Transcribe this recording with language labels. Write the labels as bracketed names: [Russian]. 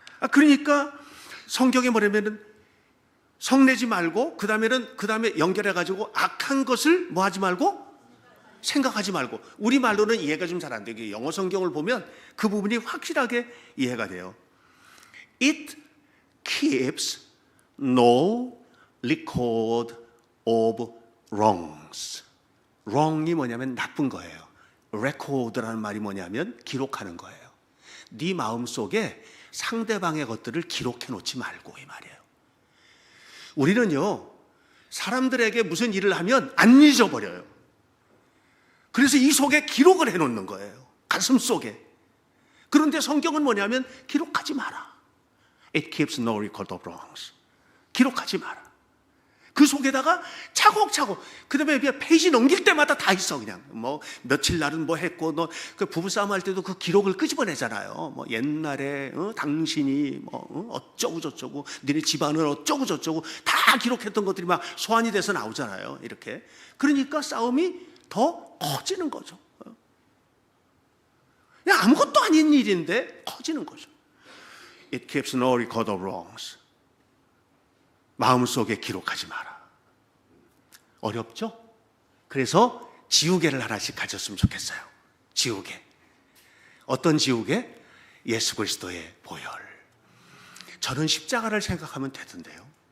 [Korean] 그러니까 성경에 뭐냐면은 성내지 말고 그 다음에 연결해가지고 악한 것을 뭐 하지 말고? 생각하지 말고. 우리말로는 이해가 좀 잘 안 되게 영어 성경을 보면 그 부분이 확실하게 이해가 돼요. [English] It keeps no record of wrongs. [Korean] wrong이 뭐냐면 나쁜 거예요. record라는 말이 뭐냐면 기록하는 거예요. 네 마음속에 상대방의 것들을 기록해 놓지 말고 이 말이에요. 우리는요, 사람들에게 무슨 일을 하면 안 잊어버려요. 그래서 이 속에 기록을 해놓는 거예요. 가슴 속에. 그런데 성경은 뭐냐면 기록하지 마라. [English] It keeps no record of wrongs. [Korean] 기록하지 마라. 그 속에다가 차곡차곡, 그 다음에 페이지 넘길 때마다 다 있어, 그냥. 뭐, 며칠 날은 뭐 했고, 너 그 부부싸움 할 때도 그 기록을 끄집어내잖아요. 뭐, 옛날에, 당신이 뭐, 어쩌고저쩌고, 니네 집안은 어쩌고저쩌고, 다 기록했던 것들이 막 소환이 돼서 나오잖아요. 이렇게. 그러니까 싸움이 더 커지는 거죠. 그냥 아무것도 아닌 일인데 커지는 거죠. [English] It keeps no record of wrongs. [Korean] 마음속에 기록하지 마라. 어렵죠? 그래서 지우개를 하나씩 가졌으면 좋겠어요. 지우개. 어떤 지우개? 예수 그리스도의 보혈. 저는 십자가를 생각하면 되던데요.